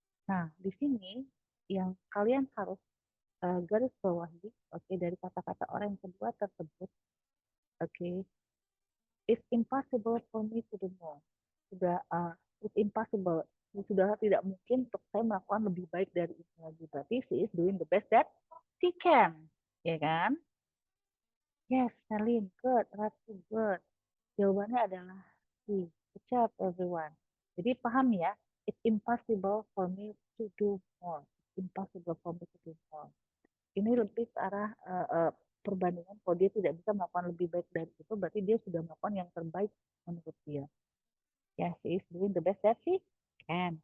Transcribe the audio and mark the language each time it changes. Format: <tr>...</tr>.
<id>Nah, di sini yang kalian harus garis bawahi, dari kata-kata orang yang kedua tersebut, it's impossible for me to do more. It's impossible. Sudah tidak mungkin untuk saya melakukan lebih baik dari ini lagi.</id> <en>Berarti she is doing the best that she can. Ya kan? Yes, Celine. Good. Ratu, good.</en> <id>Jawabannya adalah C. Good job, everyone. Jadi paham ya?</id> <en>It's impossible for me to do more. It's impossible for me to do more.</en> <id>Ini lebih ke arah perbandingan kalau dia tidak bisa melakukan lebih baik dari itu, berarti dia sudah melakukan yang terbaik menurut dia.</id> <en>Yes, she is doing the best that she can.</en>